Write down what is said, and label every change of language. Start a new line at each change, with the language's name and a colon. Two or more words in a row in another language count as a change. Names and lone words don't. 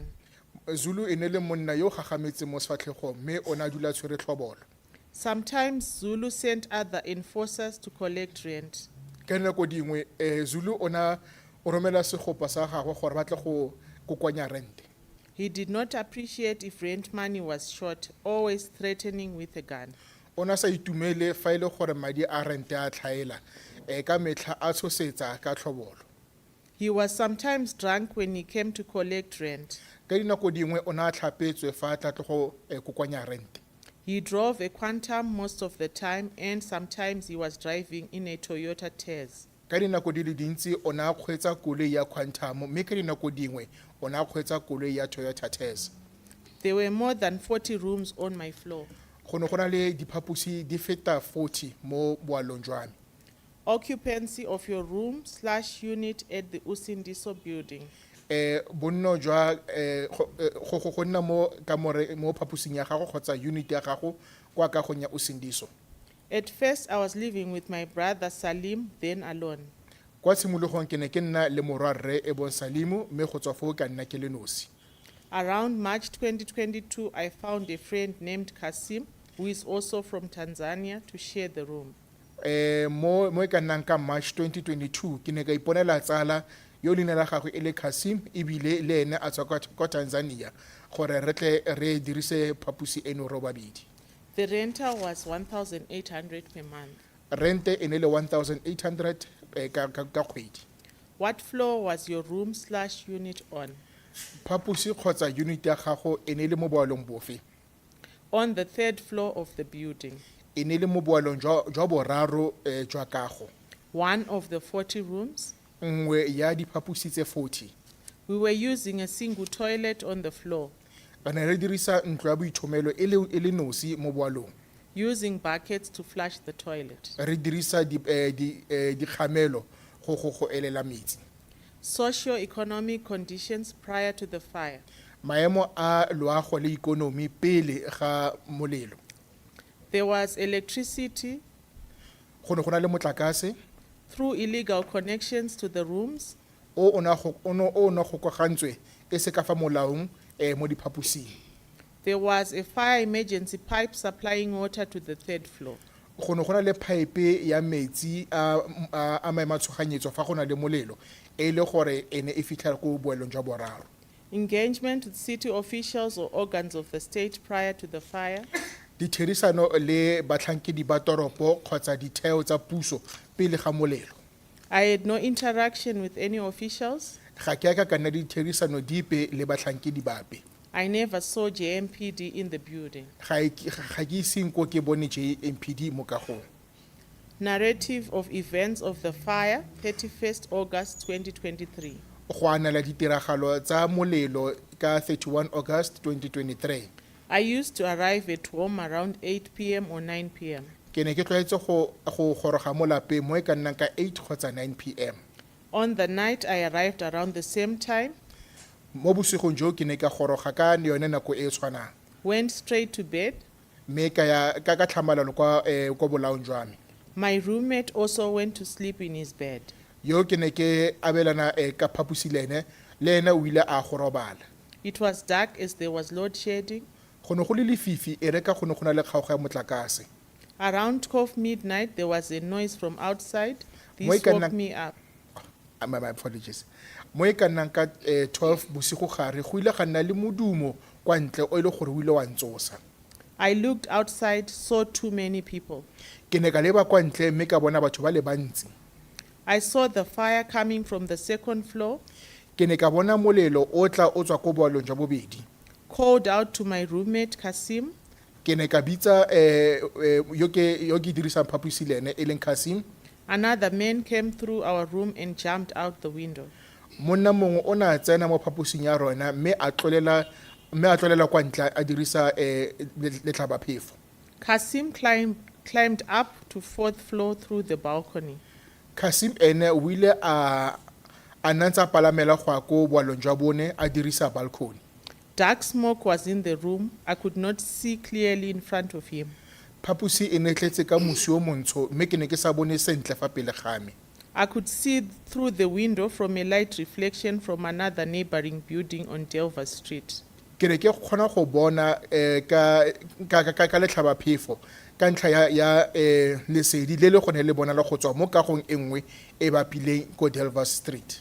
Tswana: Zulu e ne le monna yo gagametse mo sefatlhegong mme o na dula tshwere tlhobolo.
English: Sometimes Zulu sent other enforcers to collect rent.
Tswana: Ka nako dingwe Zulu o romela segopa sa gagwe gore ba tle go kokoanya rente.
English: He did not appreciate if rent money was short, always threatening with a gun.
Tswana: Ona sa itumele fa ile gore madi a rente a tlhaela ka metlha a tshosetsa ka tlhobolo.
English: He was sometimes drunk when he came to collect rent.
Tswana: ka dinako dingwe o ne a tlhapetswe fa a tla tlo go kokoanya rente.
English: He drove a Quantum most of the time, and sometimes he was driving in a Toyota Tez.
Tswana: Ka dinako di le dintsi o ne a kgweetsa koloi ya Quantum mme ka dinako dingwe o ne a kgweetsa koloi ya Toyota Tez.
English: There were more than 40 rooms on my floor.
Tswana: Go ne go na le diphaposi di feta 40 mo boalong jwa me.
English: Occupancy of your room/unit at the Usindiso building.
Tswana: Bonno jwa go nna mo mo phaposing ya gago kgotsa unit ya gago kwa kagong ya Usindiso.
English: At first, I was living with my brother Salim, then alone.
Tswana: Kwa tshimologong ke ne ke nna le morwa rre e bong Salimu mme go tswa foo ka nna ke le nosi.
English: Around March 2022, I found a friend named Kasim, who is also from Tanzania, to share the room.
Tswana: Mo e ka nnang ka March 2022 ke ne ka iponela tsala yo leina la gagwe e le Kasim ebile le ene a tswa kwa Tanzania gore re tle re dirise phaposi eno ro babedi.
English: The rental was 1,800 per month.
Tswana: Rente e ne le 1,800 ka kgwedi.
English: What floor was your room/unit on?
Tswana: Phaposi kgotsa unit ya gago e ne le mo boalong bofe?
English: On the 3rd floor of the building.
Tswana: E ne le mo boalong jwa boraro jwa kago.
English: One of the 40 rooms.
Tswana: Nngwe ya diphaposi tse 40.
English: We were using a single toilet on the floor,
Tswana: Re ne re dirisa ntlo ya boithomelo e le nosi mo boalong.
English: using buckets to flush the toilet.
Tswana: Re dirisa dikgamelo go elela metsi.
English: Socio-economic conditions prior to the fire.
Tswana: Maemo a loago le ikonomi pele ga molelo.
English: There was electricity
Tswana: Go ne go na le motlakase
English: through illegal connections to the rooms.
Tswana: o na go gogantswe e se ka fa molaong mo diphaposing.
English: There was a fire emergency pipe supplying water to the 3rd floor.
Tswana: Go ne go na le pipe ya metsi a maemo a tshoganyetso fa go na le molelo e le gore e ne e fitlha ko boelong jwa boraro.
English: Engagement with city officials or organs of the state prior to the fire.
Tswana: Ditherisano le batlhankedi ba toropo kgotsa ditheo tsa puso pele ga molelo.
English: I had no interaction with any officials.
Tswana: Ga ke ka nna ditherisano dipe le batlhankedi bape.
English: I never saw JMPD in the building.
Tswana: Ga ke iseng ko ke bone JMPD mo kagong.
English: Narrative of events of the fire, 31st August 2023.
Tswana: Go anela ditiragalo tsa molelo ka 31 August 2023.
English: I used to arrive at home around 8 p.m. or 9 p.m.
Tswana: Ke ne ke tlwaetse go goroga mo lapeng mo e ka nnang ka 8 kgotsa 9 p.m.
English: On the night, I arrived around the same time,
Tswana: Mo bosigong jo ke ne ka goroga ka yone nako e tshwanang.
English: went straight to bed.
Tswana: Mme ka tlhamalalo kwa bolaong jwa me.
English: My roommate also went to sleep in his bed.
Tswana: Yo ke ne ke abelana ka phaposi le ene o ile a go robala.
English: It was dark as there was load shedding.
Tswana: Go ne go le lefifi e re ka go ne go na le kgaogo ya motlakase.
English: Around 12 midnight, there was a noise from outside.
Tswana: Mo e
English: This
Tswana: ka
English: woke
Tswana: nnang-
English: me up. My apologies.
Tswana: Mo e ka nnang ka 12 bosigo gare go ile ga nna le modumo kwa ntle o ile gore o ile wa ntsosa.
English: I looked outside, saw too many people.
Tswana: Ke ne ka leba kwa ntle mme ka bona batho ba le bantsi.
English: I saw the fire coming from the 2nd floor,
Tswana: Ke ne ka bona molelo o tla o tswa ko boalong jwa bobedi.
English: called out to my roommate Kasim.
Tswana: Ke ne ka bitsa yo ke dirisang phaposi le ene e leng Kasim.
English: Another man came through our room and jumped out the window.
Tswana: Monna mongwe o na tsena mo phaposing ya rona mme a tlolela kwa ntle a dirisa letlhabaphefo.
English: Kasim climbed up to 4th floor through the balcony.
Tswana: Kasim ene o ile a nantsa palamela go ya ko boalong jwa bone a dirisa balcony.
English: Dark smoke was in the room. I could not see clearly in front of him.
Tswana: Phaposi e ne tletse ka mosi o montsho mme ke ne ke sa bone sentle fa pele ga me.
English: I could see through the window from a light reflection from another neighboring building on Delver Street.
Tswana: Ke ne ke kgona go bona ka letlhabaphefo ka ntlha ya lesedi le le gone le bona le go tswa mo kagong e nngwe e bapileng ko Delver Street.